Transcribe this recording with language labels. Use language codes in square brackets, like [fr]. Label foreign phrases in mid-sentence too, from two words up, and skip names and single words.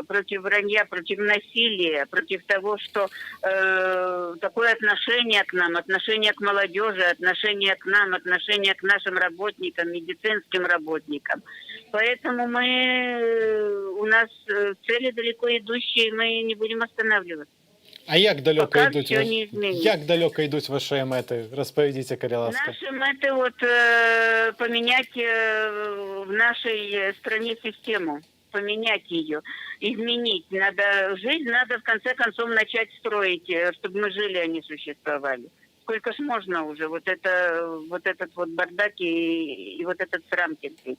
[ru] Против вранья, против насилия, против того, что такое отношение к нам, отношение к молодежи, отношение к нам, отношение к нашим работникам, медицинским работникам. Поэтому у нас цели далеко идущие, мы не будем останавливаться. [uk] А як далеко йдуть ваші мети? Розповідіть, [be] калі ласка. [ru] Наши меты поменять в нашей стране систему, поменять ее, изменить. Жизнь надо в конце концов начать строить, чтобы мы жили, а не существовали. Сколько ж можно уже вот этот бардак и вот этот срам терпеть.